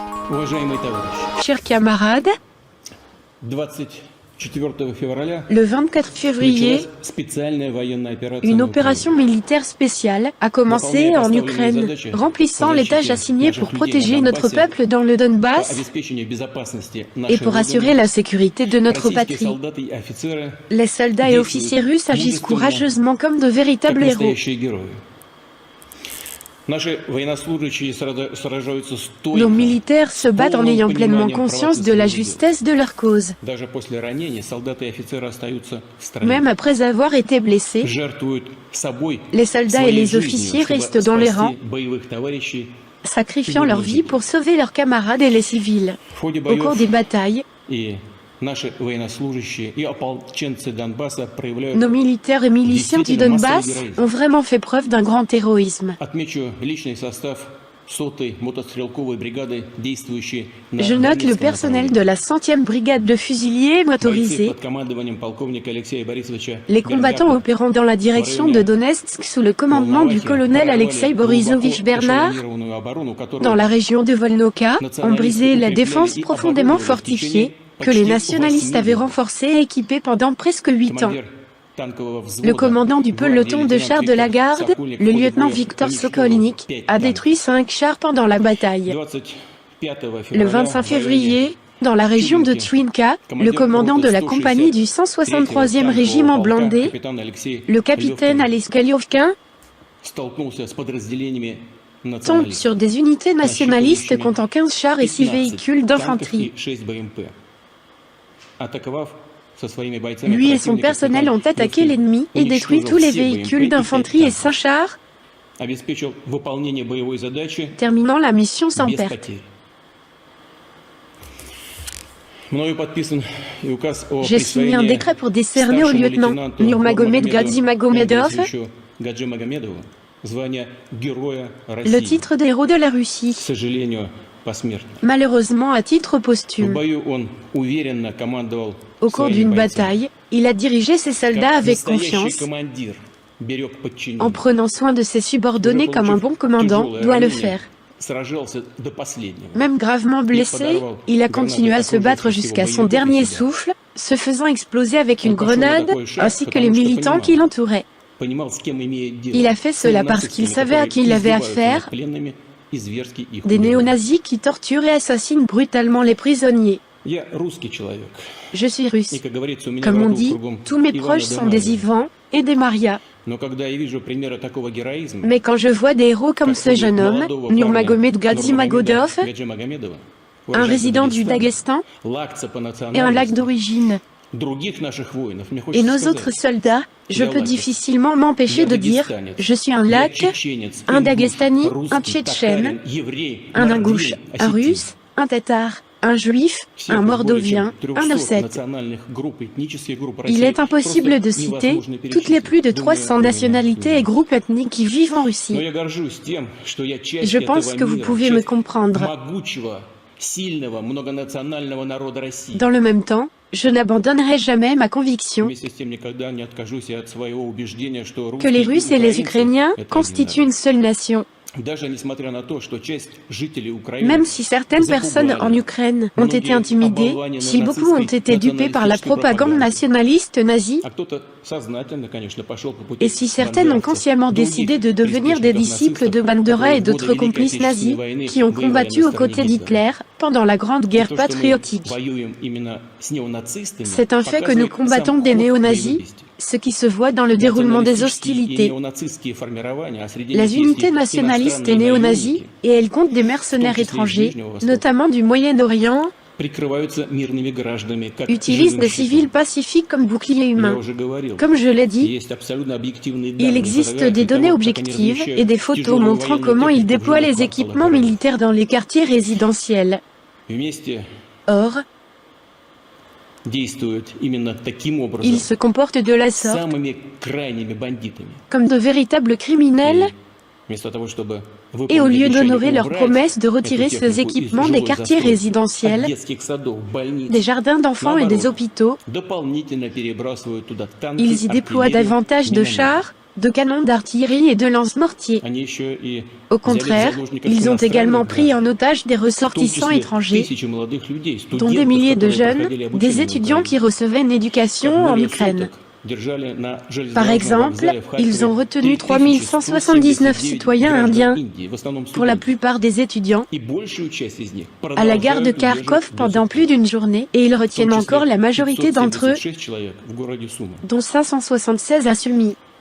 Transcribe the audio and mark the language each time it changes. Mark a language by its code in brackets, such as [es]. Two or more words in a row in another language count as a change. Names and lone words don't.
[ru] Уважаемые товарищи, [fr] Chers camarades, [ru] 24 февраля [fr] le 24 février, [ru] началась специальная военная операция [fr] une [ru] на [fr] opération militaire spéciale a commencé en Ukraine, remplissant les tâches assignées pour protéger notre peuple dans le [ru] Украине, по Donbass обеспечению безопасности [fr] et [ru] нашей [fr] pour [ru] Родины. [fr] assurer la sécurité de notre [ru] Российские [fr] patrie. [ru] солдаты и офицеры [fr] Les soldats et officiers russes agissent courageusement comme de [ru] как [fr] véritables héros. [ru] настоящие герои. Наши военнослужащие сражаются стойко, [fr] Nos militaires se battent en ayant pleinement [ru] пониманием [fr] conscience [ru] правоты [fr] de la [ru] своего дела. [fr] justesse de leur cause. [ru] Даже после ранения солдаты и офицеры остаются в стране. [fr] Même après avoir été blessés, [ru] Жертвуют собой, [fr] les soldats et [ru] своей [fr] les [ru] жизнью, [fr] officiers [ru] чтобы [fr] restent dans les [ru] спасти [fr] rangs, [ru] боевых товарищей. [fr] sacrifiant leur vie pour sauver leurs camarades et les civils. [ru] В ходе [fr] Au cours [ru] боев [fr] des batailles, [ru] и наши военнослужащие и ополченцы Донбасса проявляют. [fr] nos militaires et miliciens du Donbass ont vraiment fait preuve d'un grand héroïsme. [ru] Отмечу личный состав 100-й мотострелковой бригады, действующей на [fr] Je note le [ru] Донецком [fr] personnel de [ru] направлении. [fr] la 100e brigade de fusiliers [ru] Бойцы [fr] motorisés, [ru] под командованием полковника Алексея Борисовича [fr] les combattants [ru] Бердяка, [fr] opérant dans la direction de Donetsk sous le commandement du colonel Alexei Borisovich Bernard, [ru] эшелонированную оборону, которую [fr] dans la région de Volnovka, ont brisé la défense profondément fortifiée que les nationalistes avaient renforcée et équipée pendant presque 8 ans. [ru] командир танкового взвода, [fr] Le commandant du peloton de [ru] гвардии [fr] chars de la [ru] лейтенант [fr] garde, [ru] Сокольник, в [fr] le [ru] ходе [fr] lieutenant [ru] боя [fr] Victor [ru] уничтожил [fr] Sokolnik, [ru] 5 [fr] a [ru] танков. [fr] détruit 5 chars pendant la bataille. [ru] 25 [fr] Le [ru] февраля [fr] 25 [ru] в районе [fr] février, dans la région de Tchouinka, le commandant de la compagnie du 163e régiment blindé, [ru] капитан Алексей [fr] le capitaine Alex Kalyovkin, [ru] столкнулся с подразделениями [fr] tombe [ru] националистов. [fr] sur des unités nationalistes comptant 15 chars et 6 véhicules d'infanterie. [ru] 6 БМП. Атаковав со своими бойцами [fr] Lui et son [ru] противника, [fr] personnel ont [ru] капитан [fr] attaqué [ru] Левкин [fr] l'ennemi et détruit [ru] уничтожил [fr] tous les [ru] все [fr] véhicules [ru] БМП и [fr] d'infanterie et [ru] 5 [fr] 5 [ru] танков. [fr] chars, [ru] Обеспечил выполнение боевой задачи [fr] terminant la mission sans [ru] без [fr] perte. [ru] потерь. Мною подписан и указ о [fr] J'ai signé un [ru] присвоении [fr] décret pour décerner au [ru] старшему [fr] lieutenant [ru] лейтенанту [fr] Nurmagomedov Gadzi Magomedov [ru] Борисовичу Гаджи Магомедову звание Героя [fr] le [ru] России. [fr] titre de héros de la Russie, [ru] К сожалению, посмертно. [fr] malheureusement à titre [ru] В [fr] posthume. [ru] бою он уверенно командовал [fr] Au cours [ru] своими [fr] d'une [ru] бойцами. [fr] bataille, il a dirigé ses soldats [ru] Как [fr] avec [ru] настоящий [fr] confiance, [ru] командир берег подчиненных. [fr] en prenant soin de ses subordonnés comme un bon commandant doit le faire. [ru] Сражался до последнего. [fr] Même gravement blessé, il a continué à se battre jusqu'à son dernier souffle, se faisant exploser avec une grenade, ainsi que les militants qui l'entouraient. [ru] Понимал, с кем имеет дело. [fr] Il a fait cela parce qu'il savait à qui il avait affaire, des néo-nazis qui torturent et assassinent brutalement les prisonniers. [ru] Я русский человек. [fr] Je suis russe. [ru] И, как говорится, у меня [fr] Comme [ru] в [fr] on [ru] роду [fr] dit, [ru] кругом [fr] tous mes [ru] Ивана [fr] proches [ru] да [fr] sont des [ru] Марья. [fr] Ivan et des Maria. [ru] Но когда я вижу примеры такого героизма, [fr] Mais quand je vois des héros comme [ru] как [fr] ce [ru] у [fr] jeune homme, [ru] молодого парня [fr] Nurmagomedov Gadzi [ru] Нурмагомеда [fr] Magodov, [ru] Гаджи Магомедова, [fr] un [ru] уроженца [fr] résident du [ru] Дагестана, [fr] Daghestan [ru] лакца по [fr] et un [ru] национальности, [fr] lac d'origine, [ru] других наших воинов, мне [fr] et [ru] хочется [fr] nos [ru] сказать, [fr] autres soldats, je [ru] Я [fr] peux [ru] лакец. [fr] difficilement m'empêcher [ru] Я [fr] de dire [ru] дагестанец, [fr] je suis un [ru] я [fr] lac, [ru] чеченец, [fr] un [ru] ингуш, [fr] Dagestani, [ru] русский, [fr] un Tchétchène, [ru] татарин, еврей, [fr] un [ru] мордвин, [fr] ingouche, un [ru] осетин. [fr] russe, un tatar, un juif, [ru] Всех [fr] un [ru] более [fr] mordovien, [ru] чем [fr] un [ru] 300 [fr] ossète. [ru] национальных групп, этнических групп [fr] Il [ru] России [fr] est impossible de [ru] просто [fr] citer [ru] невозможно [fr] toutes les plus de [ru] перечислить. [fr] 300 [ru] Думаю, вы меня [fr] nationalités et groupes ethniques qui vivent en [ru] Но [fr] Russie. [ru] я горжусь тем, что я часть [fr] Je pense [ru] этого [fr] que vous [ru] мира, [fr] pouvez me [ru] часть [fr] comprendre. [ru] могучего, сильного, многонационального народа России. [fr] Dans le même temps, je n'abandonnerai jamais ma conviction [ru] Вместе с тем никогда не откажусь и от своего убеждения, что [fr] que les [ru] русские [fr] Russes [ru] и [fr] et les [ru] украинцы [fr] Ukrainiens [ru] – это один [fr] constituent une seule nation. [ru] народ. Даже несмотря на то, что часть жителей Украины [fr] Même si certaines personnes en Ukraine ont été intimidées, si beaucoup ont été dupés par la propagande nationaliste nazie, [ru] а кто-то сознательно, конечно, пошел по пути [fr] et si certaines ont [ru] бандеровцев, [fr] consciemment décidé de [ru] других [fr] devenir des [ru] приспешников [fr] disciples de [ru] нацистов, [fr] Bandera et [ru] которые в [fr] d'autres [ru] годы Великой [fr] complices nazis [ru] Отечественной войны [fr] qui ont [ru] воевали [fr] combattu [ru] на [fr] aux côtés [ru] стороне [fr] d'Hitler [ru] Гитлера. [fr] pendant la Grande Guerre [ru] То, что мы [fr] patriotique. [ru] воюем именно с неонацистами, [fr] C'est un fait que nous [ru] показывает [fr] combattons [ru] сам [fr] des [ru] ход [fr] néo-nazis, [ru] боевых действий. [fr] ce qui se voit dans le déroulement des [ru] Националистические и [fr] hostilités. [ru] néonацистские формирования, а среди [fr] Les [ru] них есть [fr] unités [ru] и [fr] nationalistes et [ru] иностранные [fr] néo-nazis, [ru] наемники, [fr] et elles comptent des mercenaires étrangers, notamment du Moyen-Orient, [ru] прикрываются мирными гражданами, как [fr] utilisent [ru] живым [fr] des [ru] щитом. [fr] civils pacifiques comme boucliers [ru] Я [fr] humains. [ru] уже говорил, [fr] Comme je l'ai dit, [ru] есть абсолютно объективные [fr] il [ru] данные, [fr] existe [ru] фотографии [fr] des données [ru] того, как они [fr] objectives [ru] размещают [fr] et des photos [ru] тяжелую [fr] montrant [ru] военную [fr] comment ils [ru] технику в [fr] déploient [ru] жилых [fr] les [ru] кварталах [fr] équipements [ru] города. [fr] militaires dans les quartiers résidentiels. [ru] Вместе [fr] Or, [ru] действуют именно таким [fr] ils [ru] образом [fr] se comportent de la sorte, [ru] самыми крайними бандитами. [fr] comme de véritables criminels, [ru] И вместо того, чтобы [fr] et au [ru] выполнить [fr] lieu [ru] обещание [fr] d'honorer leur [ru] убрать [fr] promesse de [ru] эту [fr] retirer ces [ru] технику из [fr] équipements des [ru] жилой [fr] quartiers [ru] застройки, от [fr] résidentiels, [ru] детских садов, больниц, [fr] des jardins d'enfants et des [ru] наоборот, [fr] hôpitaux, [ru] дополнительно перебрасывают туда танки, [fr] ils y déploient [ru] артиллерию, [fr] davantage de [ru] минометы. [fr] chars, de canons d'artillerie et de lance-mortiers. Au contraire, ils ont également pris en otage des ressortissants étrangers, dont des milliers de jeunes, des étudiants qui recevaient une éducation en Ukraine. Par exemple, ils ont retenu 3179 citoyens indiens, pour la plupart des étudiants, à la gare de Kharkov pendant plus d'une journée, et ils retiennent encore la majorité d'entre eux, dont 576 à Sumy.